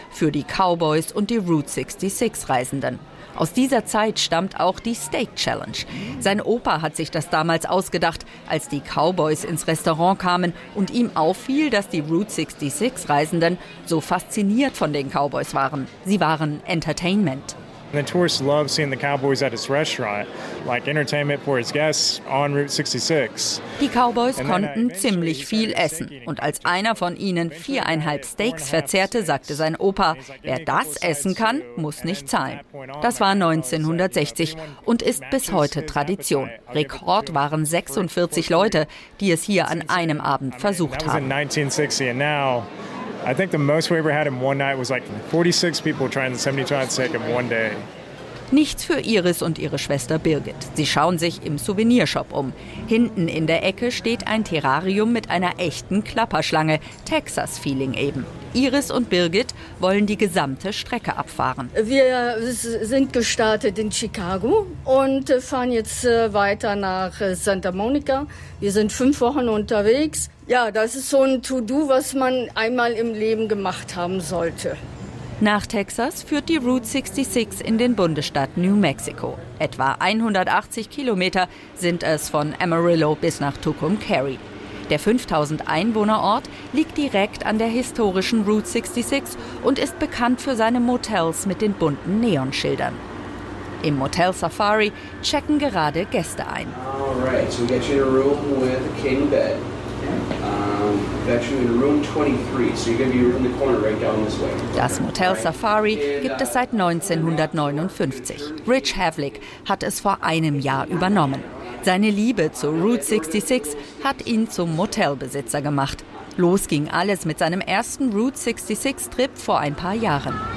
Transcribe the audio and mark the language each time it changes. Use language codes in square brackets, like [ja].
[de] Für die Cowboys und die Route 66-Reisenden. Aus dieser Zeit stammt auch die Steak Challenge. Sein Opa hat sich das damals ausgedacht, als die Cowboys ins Restaurant kamen und ihm auffiel, dass die Route 66-Reisenden so fasziniert von den Cowboys waren. Sie waren Entertainment. [en] The tourists love seeing the cowboys at his restaurant, like entertainment for his guests on Route 66. [de] Die Cowboys konnten ziemlich viel essen. Und als einer von ihnen 4,5 Steaks verzehrte, sagte sein Opa, wer das essen kann, muss nicht zahlen. Das war 1960 und ist bis heute Tradition. Rekord waren 46 Leute, die es hier an einem Abend versucht haben. [en] I think the most we ever had in one night was like 46 people trying the 72 ounce steak in one day. [de] Nichts für Iris und ihre Schwester Birgit. Sie schauen sich im Souvenirshop um. Hinten in der Ecke steht ein Terrarium mit einer echten Klapperschlange. Texas Feeling eben. Iris und Birgit wollen die gesamte Strecke abfahren. Wir sind gestartet in Chicago und fahren jetzt weiter nach Santa Monica. Wir sind 5 Wochen unterwegs. Ja, das ist so ein To-Do, was man einmal im Leben gemacht haben sollte. Nach Texas führt die Route 66 in den Bundesstaat New Mexico. Etwa 180 Kilometer sind es von Amarillo bis nach Tucumcari. Der 5000-Einwohner-Ort liegt direkt an der historischen Route 66 und ist bekannt für seine Motels mit den bunten Neonschildern. Im Motel Safari checken gerade Gäste ein. [en] All right, so we get you in a room with a king bed. [de] Das Motel Safari gibt es seit 1959. Rich Havlick hat es vor einem Jahr übernommen. Seine Liebe zur Route 66 hat ihn zum Motelbesitzer gemacht. Los ging alles mit seinem ersten Route 66-Trip vor ein paar Jahren.